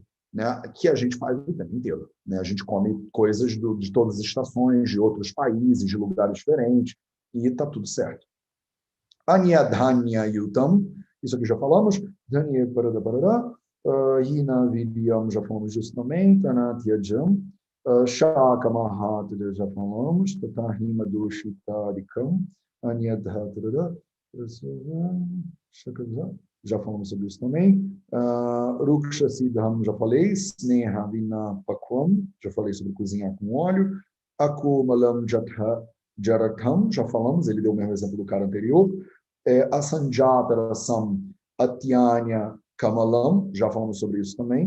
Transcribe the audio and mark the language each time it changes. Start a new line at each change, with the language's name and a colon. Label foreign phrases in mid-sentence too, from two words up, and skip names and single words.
Portuguese: Né, que a gente faz o tempo inteiro. Né? A gente come coisas de todas as estações, de outros países, de lugares diferentes, e está tudo certo.
Sanskrit: Anyadhanya yutam,
Portuguese: isso aqui já falamos.
Sanskrit: Dhanya parada, hina vidyam,
Portuguese: já falamos disso também.
Sanskrit: Tanatyajam, shaka mahat,
Portuguese: já falamos.
Sanskrit: Tatahima doshitarikam, anyadhatra,
Portuguese: já falamos sobre isso também.
Sanskrit: Ruksha Siddham,
Portuguese: já falei.
Sanskrit: Sneha Vina Pakvam,
Portuguese: já falei sobre cozinhar com óleo.
Sanskrit: Akumalam Jaratham,
Portuguese: já falamos, ele deu o mesmo exemplo do cara anterior.
Sanskrit: Asanjata Rasam Atyanya Kamalam,
Portuguese: já falamos sobre isso também.